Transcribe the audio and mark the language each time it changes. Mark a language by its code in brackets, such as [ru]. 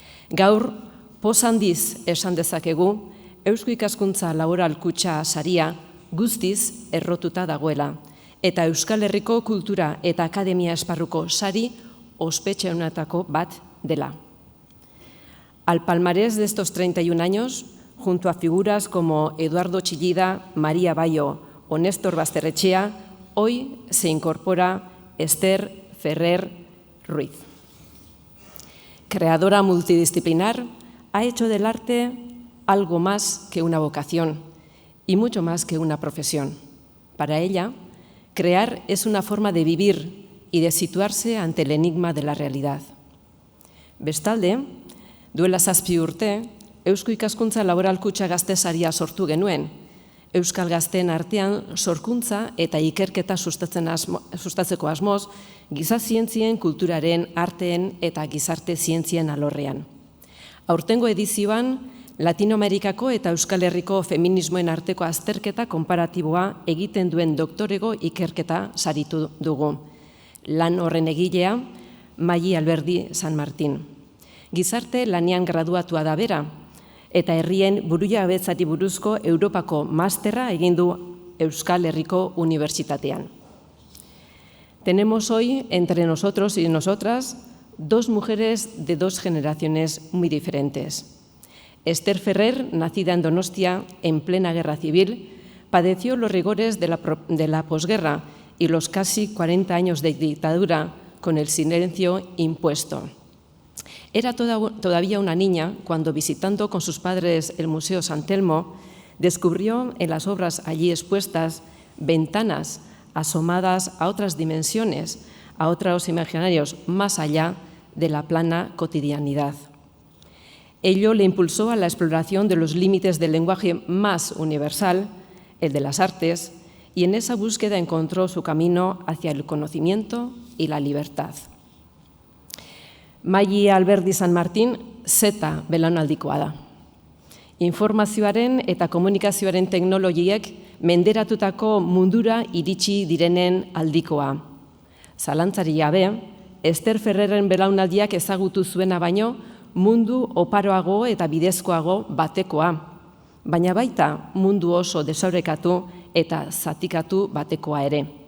[eu] Gaur, poz handiz esan dezakegu, Eusko Ikaskuntza Laboral Kutxa saria guztiz errotuta dagoela, eta Euskal Herriko kultura eta akademia esparruko sari ospetsuenetako bat dela. [es] Al palmarés de estos 31 años, junto a figuras como Eduardo Chillida, María Bayo o Néstor Basterrechea, hoy se incorpora Esther Ferrer Ruiz. Creadora multidisciplinar, ha hecho del arte algo más que una vocación y mucho más que una profesión. Para ella, crear es una forma de vivir y de situarse ante el enigma de la realidad. [eu] Bestalde, duela 7 urte, Eusko Ikaskuntza Laboral Kutxa Gazte saria sortu genuen, Euskal Gazteen artean sorkuntza eta ikerketa sustatzeko asmoz, giza zientzien, kulturaren, arteen eta gizarte zientzien alorrean. Aurtengo edizioan, Latinoamerikako eta Euskal Herriko feminismoen arteko azterketa konparatiboa egiten duen doktorego ikerketa saritu dugu. Lan horren egilea, Mayi Alberdi San Martin. Gizarte lanean graduatua da bera, eta herrien burujabetzari buruzko Europako masterra egin du Euskal Herriko Unibertsitatean. [es] Tenemos hoy entre nosotros y nosotras dos mujeres de dos generaciones muy diferentes. Esther Ferrer, nacida en Donostia en plena guerra civil, padeció los rigores de la posguerra y los casi 40 años de dictadura con el silencio impuesto. Era todavía una niña cuando, visitando con sus padres el Museo San Telmo, descubrió en las obras allí expuestas ventanas asomadas a otras dimensiones, a otros imaginarios más allá de la plana cotidianidad. Ello le impulsó a la exploración de los límites del lenguaje más universal, el de las artes, y en esa búsqueda encontró su camino hacia el conocimiento y la libertad. [eu] Mayi Alberdi San Martin zeta belaunaldikoa da. Informazioaren eta komunikazioaren teknologiek menderatutako mundura iritsi direnen aldikoa. Zalantzari gabe, Esther Ferrerren belaunaldiak ezagutu zuena baino mundu oparoago eta bidezkoago batekoa, baina baita mundu oso desorekatu eta zatikatu batekoa ere.